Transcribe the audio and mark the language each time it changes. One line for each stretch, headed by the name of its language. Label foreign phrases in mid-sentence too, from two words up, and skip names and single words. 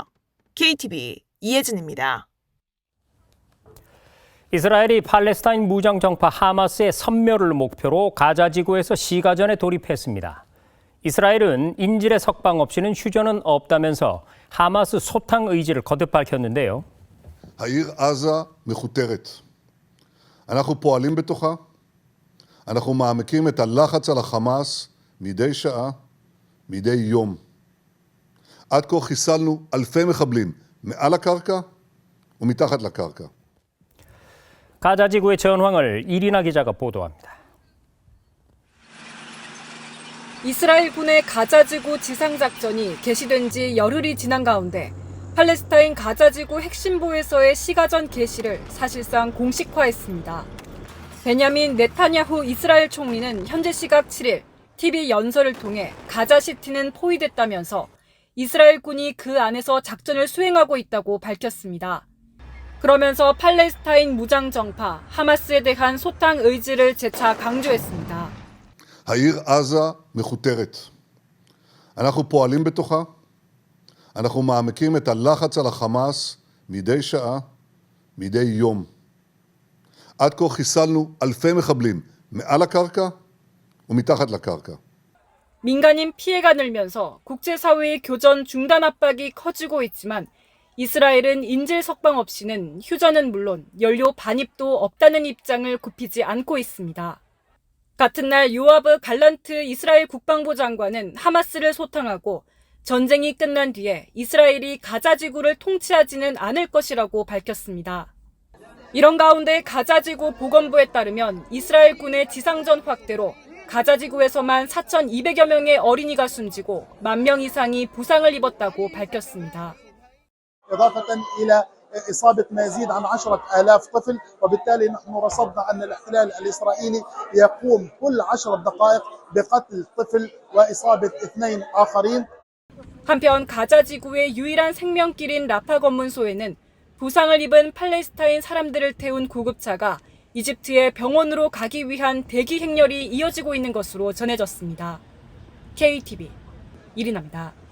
Korean: KTV 이혜진입니다. 이스라엘이 팔레스타인 무장정파 하마스의 섬멸을 목표로 가자지구에서 시가전에 돌입했습니다. 이스라엘은 인질의 석방 없이는 휴전은 없다면서 하마스 소탕 의지를 거듭 밝혔는데요.
Hebrew: העיר עזה מכותרת. אנחנו פועלים בתוכה, אנחנו מעמיקים את הלחץ על החמאס מדי שעה, מדי יום. עד כה חיסלנו אלפי מחבלים מעל הקרקע ומתחת לקרקע.
Korean: 가자지구의 전황을 이리나 기자가 보도합니다. 이스라엘군의 가자지구 지상작전이 개시된 지 열흘이 지난 가운데 팔레스타인 가자지구 핵심부에서의 시가전 개시를 사실상 공식화했습니다. 베냐민 네타냐후 이스라엘 총리는 현재 시각 7일 TV 연설을 통해 가자시티는 포위됐다면서 이스라엘군이 그 안에서 작전을 수행하고 있다고 밝혔습니다. 그러면서 팔레스타인 무장정파 하마스에 대한 소탕 의지를 재차 강조했습니다.
Hebrew: העיר עזה מכותרת. אנחנו פועלים בתוכה, אנחנו מעמיקים את הלחץ על החמאס מדי שעה, מדי יום. עד כה חיסלנו אלפי מחבלים מעל הקרקע ומתחת לקרקע.
Korean: 민간인 피해가 늘면서 국제사회의 교전 중단 압박이 커지고 있지만 이스라엘은 인질 석방 없이는 휴전은 물론 연료 반입도 없다는 입장을 굽히지 않고 있습니다. 같은 날 요아브 갈란트 이스라엘 국방부 장관은 하마스를 소탕하고 전쟁이 끝난 뒤에 이스라엘이 가자지구를 통치하지는 않을 것이라고 밝혔습니다. 이런 가운데 가자지구 보건부에 따르면 이스라엘군의 지상전 확대로 가자지구에서만 4,200여 명의 어린이가 숨지고 10,000명 이상이 부상을 입었다고 밝혔습니다.
Arabic: إضافة إلى إصابة ما يزيد عن 10,000 طفل وبالتالي نحن رصدنا أن الاحتلال الإسرائيلي يقوم كل 10 دقائق بقتل طفل وإصابة 2 آخرين.
Korean: 한편 가자지구의 유일한 생명길인 라파 검문소에는 부상을 입은 팔레스타인 사람들을 태운 구급차가 이집트의 병원으로 가기 위한 대기 행렬이 이어지고 있는 것으로 전해졌습니다. KTV 이리나입니다.